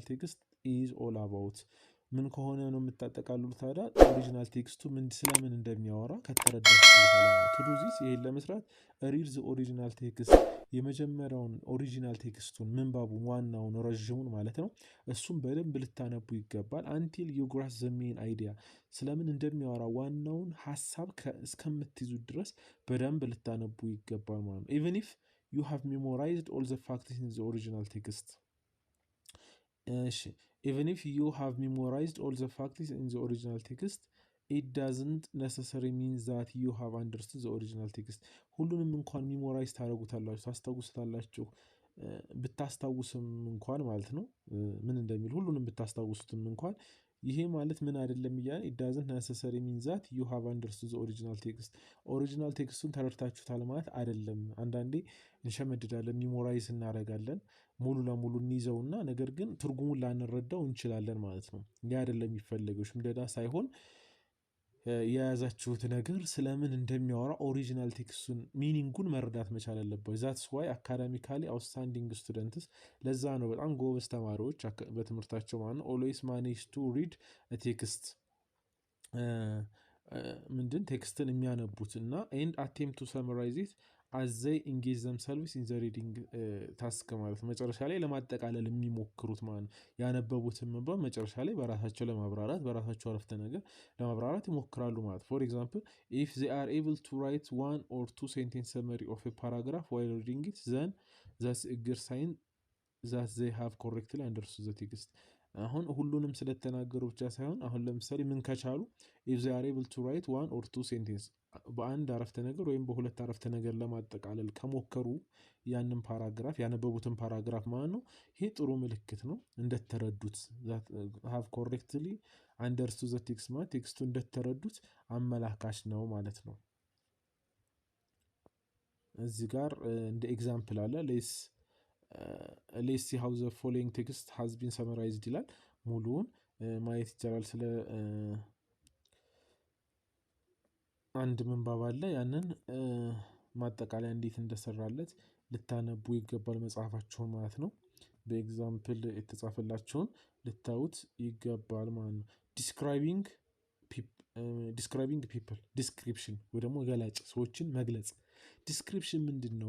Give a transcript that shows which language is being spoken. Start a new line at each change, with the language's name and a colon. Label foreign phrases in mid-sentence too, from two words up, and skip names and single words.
English: text is all about
Amharic: ምን ከሆነ ነው የምታጠቃልሉት ታዲያ ኦሪጂናል ቴክስቱ ስለምን እንደሚያወራ ከተረዳችሁ በኋላ
English: to do this
Amharic: ይሄን ለመስራት
English: read the original text
Amharic: የመጀመሪያውን ኦሪጂናል ቴክስቱን ምንባቡን ዋናውን ረዥሙን ማለት ነው እሱም በደንብ ልታነቡ ይገባል።
English: until you grasp the main idea
Amharic: ስለምን እንደሚያወራ ዋናውን ሀሳብ እስከምትይዙ ድረስ በደንብ ልታነቡ ይገባል ማለት ነው።
English: even if you have memorized all the facts in the original text እሺ even if you have memorized all the facts in the original text it doesn't necessarily mean that you have understood the original text
Amharic: ሁሉንም እንኳን ሚሞራይዝ ታደርጉታላችሁ ታስታውሱታላችሁ ብታስታውስም እንኳን ማለት ነው ምን እንደሚል ሁሉንም ብታስታውሱትም እንኳን ይሄ ማለት ምን አይደለም እያለ
English: it doesn't necessarily mean that you have understood the original text original text
Amharic: ተረድታችሁታል ማለት አይደለም። አንዳንዴ እንሸመድዳለን ሚሞራይዝ እናደርጋለን ሙሉ ለሙሉ እንይዘውና ነገር ግን ትርጉሙን ላንረዳው እንችላለን ማለት ነው። ያ አይደለም የሚፈልገው ሽምደዳ ሳይሆን የያዛችሁት ነገር ስለምን እንደሚያወራ
English: original text
Amharic: ሚኒንጉን መረዳት መቻል አለባችሁ።
English: that's why academically outstanding students
Amharic: ለዛ ነው በጣም ጎበዝ ተማሪዎች በትምህርታቸው ማለት ነው
English: always manage to read text
Amharic: ምንድን ቴክስትን የሚያነቡት እና
English: and attempt to summarize it as they engage themselves in the reading task
Amharic: ማለት መጨረሻ ላይ ለማጠቃለል የሚሞክሩት ማለት ነው። ያነበቡትን ምንባብ መጨረሻ ላይ በራሳቸው ለማብራራት በራሳቸው አረፍተ ነገር ለማብራራት ይሞክራሉ ማለት
English: for example if they are able to write one or two sentence summary of a paragraph while reading it then that's a good sign that they have correctly understood the text
Amharic: አሁን ሁሉንም ስለተናገሩ ብቻ ሳይሆን አሁን ለምሳሌ ምን ከቻሉ
English: if they are able to write one or two sentence
Amharic: በአንድ አረፍተ ነገር ወይም በሁለት አረፍተ ነገር ለማጠቃለል ከሞከሩ ያንን ፓራግራፍ ያነበቡትን ፓራግራፍ ማለት ነው ይሄ ጥሩ ምልክት ነው እንደተረዱት
English: have correctly understood the text
Amharic: ማለት ቴክስቱ እንደተረዱት አመላካች ነው ማለት ነው። እዚህ ጋር እንደ ኤግዛምፕል አለ
English: let's see how the following text has been summarized
Amharic: ይላል ሙሉውን ማየት ይቻላል። ስለ አንድ ምንባብ አለ ያንን ማጠቃለያ እንዴት እንደሰራለት ልታነቡ ይገባል መጽሐፋችሁን ማለት ነው። በኤግዛምፕል የተጻፈላችሁን ልታዩት ይገባል ማለት ነው።
English: describing people
Amharic: ዲስክሪፕሽን ወይ ደግሞ ገላጭ ሰዎችን መግለጽ ዲስክሪፕሽን ምንድን ነው?